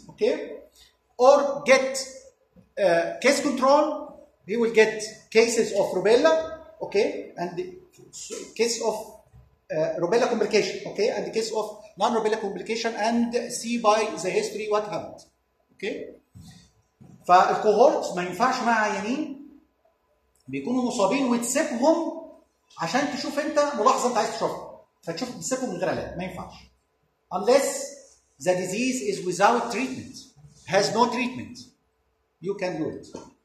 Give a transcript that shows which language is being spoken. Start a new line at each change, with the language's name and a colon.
English: Okay? Or get case control. He will get cases of rubella. Okay? And the case of rubella complication. Okay? And the case of non-rubella complication and see by the history what happened. Okay?
Arabic: فالكوهورت ما ينفعش مع عيانين بيكونوا مصابين وتسيبهم عشان تشوف انت ملاحظه انت عايز تشوفها, فتشوف تسيبهم من غير علاج ما ينفعش.
English: Unless the disease is without treatment, has no treatment, you can do it.